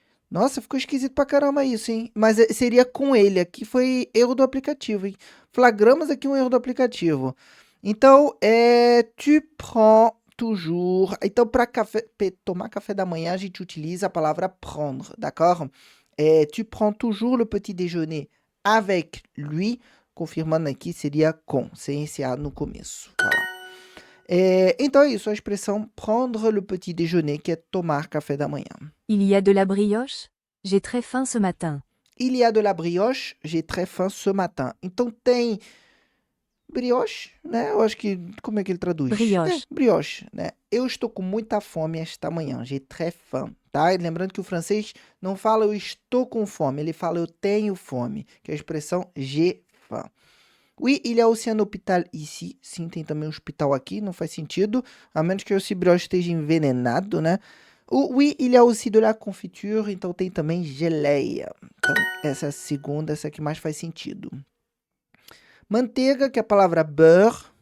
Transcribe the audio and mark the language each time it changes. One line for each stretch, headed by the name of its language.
Portuguese: Nossa, ficou esquisito pra caramba isso, hein? Mas seria com ele. Aqui foi erro do aplicativo, hein? Flagramos aqui um erro do aplicativo.
French: Então, tu prends toujours.
Portuguese: Então, para tomar café da manhã, a gente utiliza a palavra prendre, d'accord?
French: Tu prends toujours le petit déjeuner avec lui.
Portuguese: Confirmando aqui, seria com, sem esse A no começo. Voilà. Então é isso, a expressão prendre le petit déjeuner, que é tomar café da manhã.
French: Il y a de la brioche? J'ai très faim ce matin. Il y a de la brioche, j'ai très faim ce matin.
Portuguese: Então tem brioche, né? Eu acho que, como é que ele traduz? Brioche. Brioche, né? Eu estou com muita fome esta manhã,
French: j'ai très faim,
Portuguese: tá? E lembrando que o francês não fala eu estou com fome, ele fala eu tenho fome, que é a expressão j'ai faim.
French: Oui, il y a aussi un hôpital ici.
Portuguese: Sim, tem também um hospital aqui, não faz sentido, a menos que esse brioche esteja envenenado, né?
French: Oui, il y a aussi de la confiture,
Portuguese: então tem também geleia. Então, essa é a segunda, essa aqui mais faz sentido. Manteiga, que é a palavra beurre.